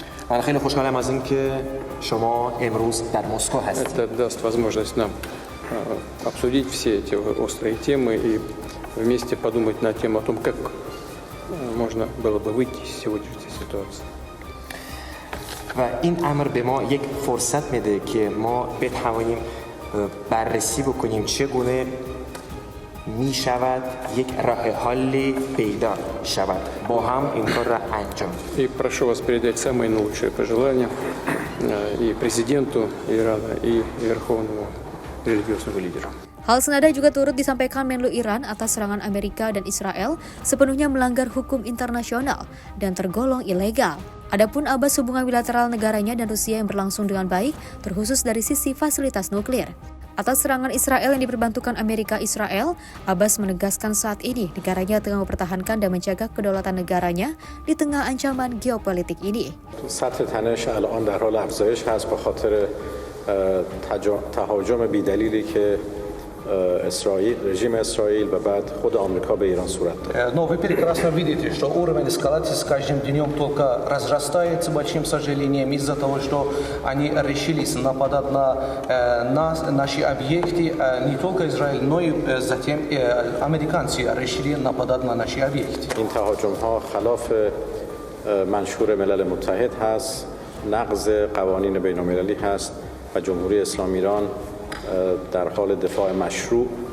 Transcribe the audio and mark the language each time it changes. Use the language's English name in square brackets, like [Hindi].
[Persian] من خیلی خوشحالم از اینکه شما امروز در مسکو هستید. [Russian] Это даст возможность нам обсудить все эти острые темы и вместе подумать на тему о том, как можно было бы выйти из сегодняшней ситуации. [Persian] و این امر به ما یک فرصت میده که ما بتوانیم بررسی بکنیم چگونه می شود یک راه حلی پیدا شود با هم این کار را انجام. [Russian] И прошу вас передать самые наилучшие пожелания и президенту Ирана, и верховному религиозному лидеру. [Indonesian] Hal senada juga turut disampaikan Menlu Iran atas serangan Amerika dan Israel sepenuhnya melanggar hukum internasional dan tergolong ilegal. Adapun Abbas, hubungan bilateral negaranya dan Rusia yang berlangsung dengan baik, terkhusus dari sisi fasilitas nuklir. Atas serangan Israel yang diperbantukan Amerika Israel, Abbas menegaskan saat ini negaranya tengah mempertahankan dan menjaga kedaulatan negaranya di tengah ancaman geopolitik ini. [Persian] سطح تنش الان در حال افزایش هست به خاطر تهاجم بی‌دلیلی که [Russian] режим Израиль [Persian] و بعد خود آمریکا به ایران صورت داد. [Russian] Но вы прекрасно видите, что уровень эскалации с каждым днем только разрастается, большим сожалением, из-за того, что они решились нападать на нас, наши объекты, не только Израиль, но и затем американцы решили нападать на наши объекты. [Persian] این تهاجم‌ها خلاف منشور ملل متحد هست، نقض قوانین بین‌المللی هست و جمهوری اسلامی ایران در حال دفاع مشروع.